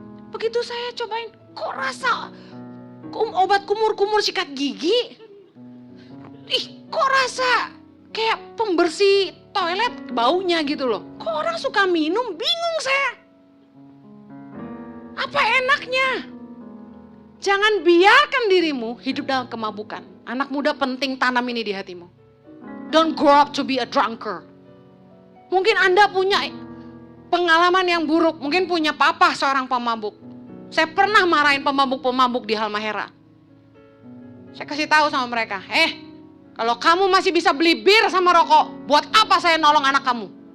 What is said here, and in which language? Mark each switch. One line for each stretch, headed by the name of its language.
Indonesian: Begitu saya cobain, kok rasa obat kumur-kumur sikat gigi. Kok rasa kayak pembersih toilet baunya gitu loh. Kok orang suka minum? Bingung saya. Apa enaknya? Jangan biarkan dirimu hidup dalam kemabukan. Anak muda penting tanam ini di hatimu.
English: Don't grow up to be a drunkard.
Indonesian: Mungkin Anda punya pengalaman yang buruk. Mungkin punya papa seorang pemabuk. Saya pernah marahin pemabuk-pemabuk di Halmahera. Saya kasih tahu sama mereka, kalau kamu masih bisa beli bir sama rokok, buat apa saya nolong anak kamu?